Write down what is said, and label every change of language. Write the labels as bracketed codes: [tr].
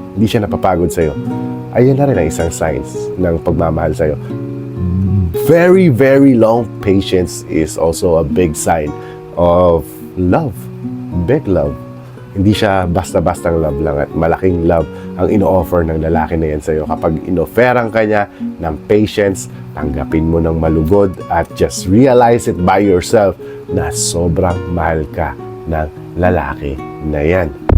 [tl] Hindi siya napapagod sa'yo. Ayan na rin ang isang signs ng pagmamahal sa'yo. [en] Very, very long patience is also a big sign of love. Big love. [tl] Hindi siya basta-bastang love lang at malaking love ang ino-offer ng lalaki na yan sa'yo. Kapag inoferang ka niya ng patience, tanggapin mo ng malugod at [en] just realize it by yourself [tl] na sobrang mahal ka ng lalaki na yan.